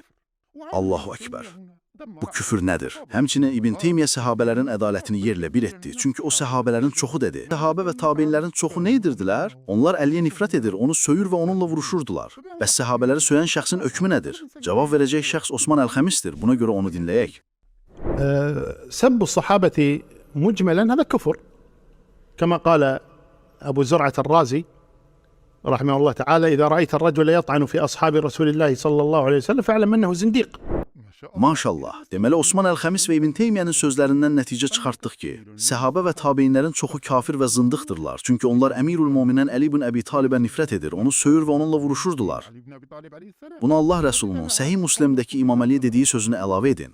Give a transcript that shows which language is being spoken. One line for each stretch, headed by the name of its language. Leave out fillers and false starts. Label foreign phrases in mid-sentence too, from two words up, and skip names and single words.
Arabic: الله أكبر.
Azerbaijani: Bu küfür nədir? Həmçinin İbn Teymiyyə səhabələrin ədalətini yerlə bir etdi. Çünki o səhabələrin çoxu dedi. Səhabə və tabeinlərin çoxu nə edirdilər? Onlar Əliyə nifrət edir, onu söyür və onunla vuruşurdular. Bəs səhabələri söyən şəxsin hökmü nədir? Cavab verəcək şəxs Osman Əl-Xəmisdir. Buna görə onu dinləyək.
Arabic: سب الصحابة مجملا هذا كفر كما قال أبو زرعة الرازي رحمه الله تعالى إذا رأيت الرجل يطعن في أصحاب رسول الله صلى الله عليه وسلم فاعلم أنه زنديق.
Azerbaijani: Maşallah. Deməli, Osman Əl-Xəmis və İbn Teymiyyənin sözlərindən nəticə çıxartdıq ki, səhabə və tabeinlərin çoxu kafir və zındıqdırlar. Çünki onlar Əmirül Möminin Əli ibn Əbi Talibə nifrət edir, onu söyür və onunla vuruşurdular. Bunu Allah Rəsulunun Səhih Müslimdəki İmam Əliyə dediyi sözünü əlavə edin.